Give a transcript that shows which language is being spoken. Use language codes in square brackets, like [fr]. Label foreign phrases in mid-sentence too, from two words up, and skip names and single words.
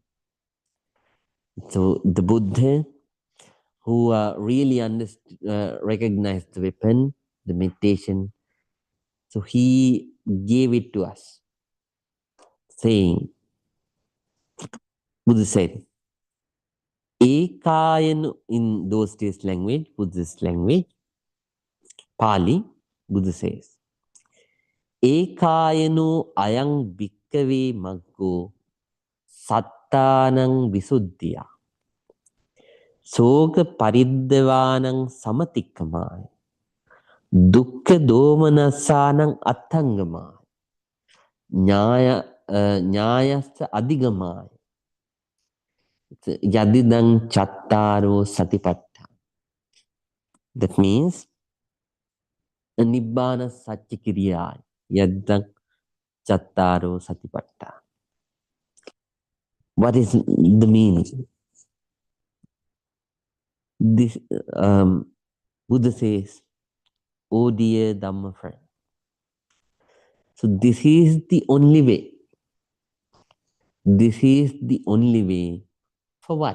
[en] So the Buddha, who really recognized the weapon, the meditation, so he gave it to us, saying, Buddha said, Ekayanu in those days language, Buddhist language, Pali, Buddha says, [pi] Ekayanu ayang bhikkave maggo sattanang visuddhiya soga pariddevanang samatikkamaya dukkha domanassanang attangamaya nyayassa adhigamaya yadidang chattaro satipatta. [en] That means [pi] nibbana satchikiriyaya yadidang chattaro satipatta. [en] What is the meaning? This Buddha says, "Oh dear Dhamma friend, so this is the only way. This is the only way for what?